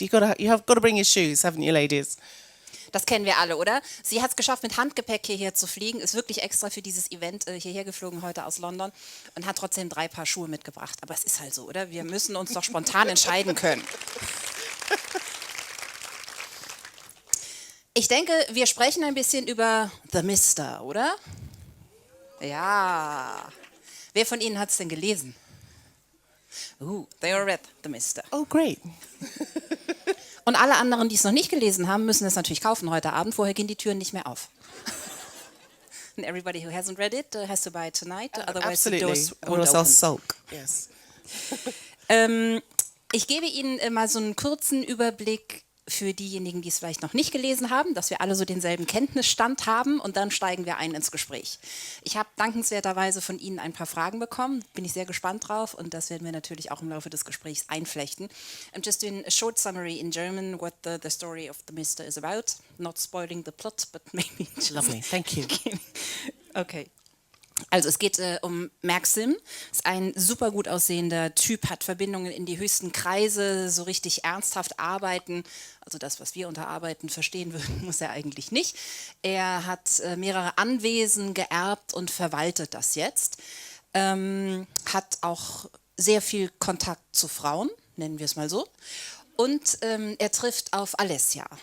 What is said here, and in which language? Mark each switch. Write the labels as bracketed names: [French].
[English] You have got to bring your shoes, haven't you, ladies? [German] Das kennen wir alle, oder? Sie hat es geschafft, mit Handgepäck hierher zu fliegen, ist wirklich extra für dieses Event hierher geflogen heute aus London und hat trotzdem 3 Paar Schuhe mitgebracht. Aber es ist halt so, oder? Wir müssen uns doch spontan entscheiden können. Ich denke, wir sprechen ein bisschen über The Mister, oder? Ja. Wer von Ihnen hat es denn gelesen? [English] They all read The Mister. Oh, great. [German] Und alle anderen, die es noch nicht gelesen haben, müssen es natürlich kaufen heute Abend. Vorher gehen die Türen nicht mehr auf. [English] And everybody who hasn't read it has to buy it tonight. Otherwise the doors Or won't else I'll open. sulk. Yes. [German] Ich gebe Ihnen mal so einen kurzen Überblick für diejenigen, die es vielleicht noch nicht gelesen haben, dass wir alle so denselben Kenntnisstand haben und dann steigen wir ein ins Gespräch. Ich habe dankenswerterweise von Ihnen ein paar Fragen bekommen, bin ich sehr gespannt drauf und das werden wir natürlich auch im Laufe des Gesprächs einflechten. [English] I'm just doing a short summary in German what the story of the Mister is about. Not spoiling the plot, but maybe just Lovely, thank you. Okay. [German] Also es geht um Maxim, ist ein super gut aussehender Typ, hat Verbindungen in die höchsten Kreise, so richtig ernsthaft arbeiten, also das, was wir unter Arbeiten verstehen würden, muss er eigentlich nicht. Er hat mehrere Anwesen geerbt und verwaltet das jetzt, hat auch sehr viel Kontakt zu Frauen, nennen wir es mal so, und er trifft auf Alessia.